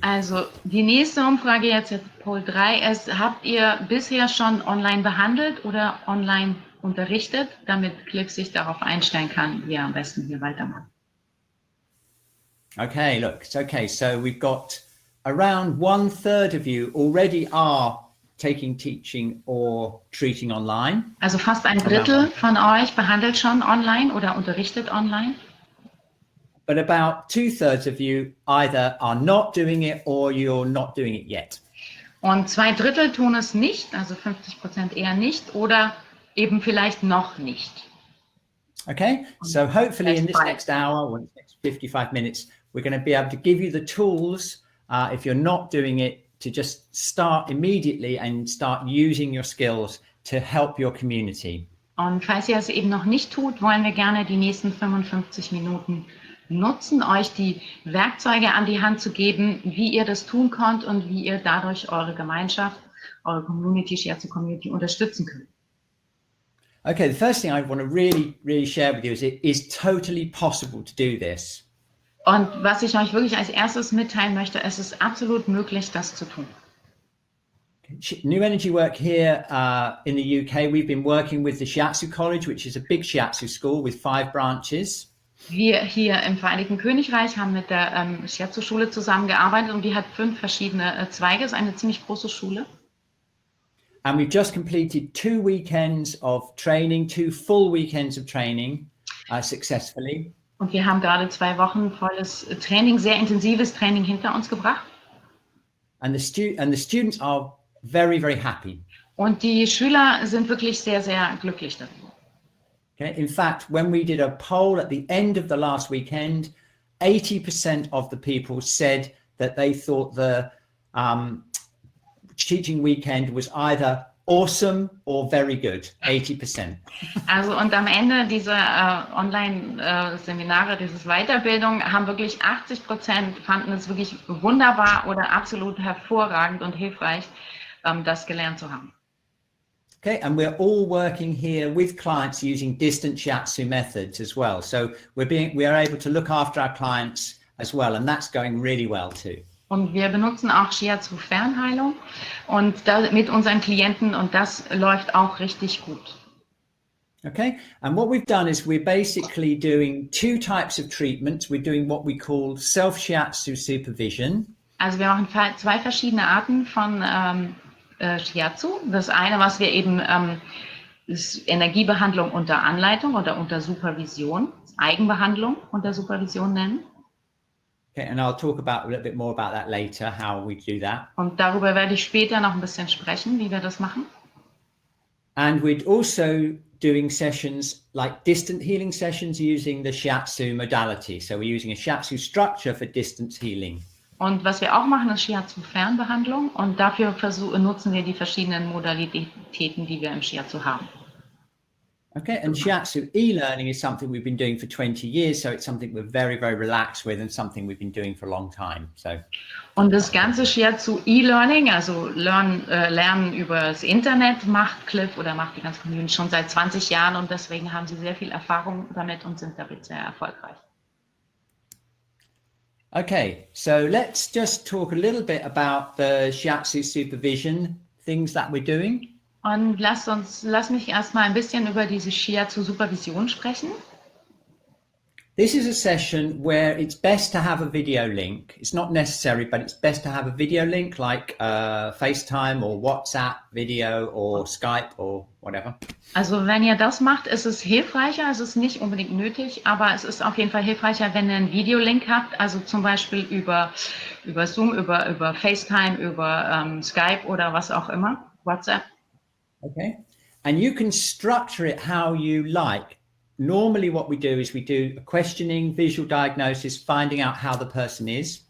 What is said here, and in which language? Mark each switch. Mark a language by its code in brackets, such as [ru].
[de] Also die nächste Umfrage jetzt Poll 3 ist, habt ihr bisher schon online behandelt oder online unterrichtet, damit Cliff sich darauf einstellen kann, wie er am besten hier weitermacht. [en] Okay, look, it's okay. So we've got around 1/3 of you already are taking teaching or treating online. [de] Also fast ein Drittel von euch behandelt schon online oder unterrichtet online. [en] But about 2/3 of you either are not doing it or you're not doing it yet. [de] Und 2/3 tun es nicht, also 50% eher nicht oder eben vielleicht noch nicht. [en] Okay, so hopefully in this next hour or next 55 minutes, we're going to be able to give you the tools, if you're not doing it, to just start immediately and start using your skills to help your community. [de] Und falls ihr es eben noch nicht tut, wollen wir gerne die nächsten 55 Minuten nutzen, euch die Werkzeuge an die Hand zu geben, wie ihr das tun könnt und wie ihr dadurch eure Gemeinschaft, eure Community, Shiatsu Community unterstützen könnt. [en] Okay, the first thing I want to really share with you is it is totally possible to do this. [de] Und was ich euch wirklich als erstes mitteilen möchte, es ist absolut möglich, das zu tun. [en] New Energy Work here in the UK, we've been working with the Shiatsu College, which is a big Shiatsu school with 5 branches. [de] Wir hier im Vereinigten Königreich haben mit der Shiatsu-Schule zusammengearbeitet und die hat 5 verschiedene Zweige, ist eine ziemlich große Schule. [en] And we've just completed 2 weekends of training, 2 full weekends of training successfully. [de] Und wir haben gerade 2 Wochen volles Training, sehr intensives Training hinter uns gebracht. [en] And the students are very happy. [de] Und die Schüler sind wirklich sehr glücklich darüber. [en] Okay. In fact, when we did a poll at the end of the last weekend, 80% of the people said that they thought the teaching weekend was either awesome or very good. 80%. [de] Also und am Ende dieser Online-Seminare, dieses Weiterbildung, haben wirklich 80% fanden es wirklich wunderbar oder absolut hervorragend und hilfreich, das gelernt zu haben. [en] Okay, and we're all working here with clients using distant Shiatsu methods as well. So we are able to look after our clients as well, and that's going really well too. [de] Und wir benutzen auch Shiatsu-Fernheilung und mit unseren Klienten und das läuft auch richtig gut. [en] Okay, and what we've done is we're basically doing 2 types of treatments. We're doing what we call self-Shiatsu supervision. [de] Also wir machen 2 verschiedene Arten von Shiatsu. Das eine, was wir eben ist Energiebehandlung unter Anleitung oder unter Supervision, Eigenbehandlung unter Supervision nennen. [en] Okay, and I'll talk about a little bit more about that later, how we do that. [de] Und darüber werde ich später noch ein bisschen sprechen, wie wir das machen. [en] And we're also doing sessions like distant healing sessions using the Shiatsu modality. So we're using a Shiatsu structure for distance healing. [de] Und was wir auch machen, ist Shiatsu-Fernbehandlung und dafür nutzen wir die verschiedenen Modalitäten, die wir im Shiatsu haben. [en] Okay, and Shiatsu e-learning is something we've been doing for 20 years, so it's something we're very relaxed with and something we've been doing for a long time. So. [de] Und das ganze Shiatsu e-learning, also Lernen über das Internet, macht Cliff oder macht die ganze Community schon seit 20 Jahren und deswegen haben sie sehr viel Erfahrung damit und sind damit sehr erfolgreich. [en] Okay, so let's just talk a little bit about the Shiatsu supervision, things that we're doing. [de] Und lass mich erstmal ein bisschen über diese Shiatsu-Supervision sprechen. [en] This is a session where it's best to have a video link. It's not necessary, but it's best to have a video link like FaceTime or WhatsApp video or Skype or whatever. [de] Also wenn ihr das macht, ist es hilfreicher, es ist nicht unbedingt nötig, aber es ist auf jeden Fall hilfreicher, wenn ihr einen Videolink habt, also zum Beispiel über Zoom, über FaceTime, über Skype oder was auch immer, WhatsApp. [en] Okay, and you can structure it how you like. Normally what we do is we do a questioning, visual diagnosis, finding out how the person is.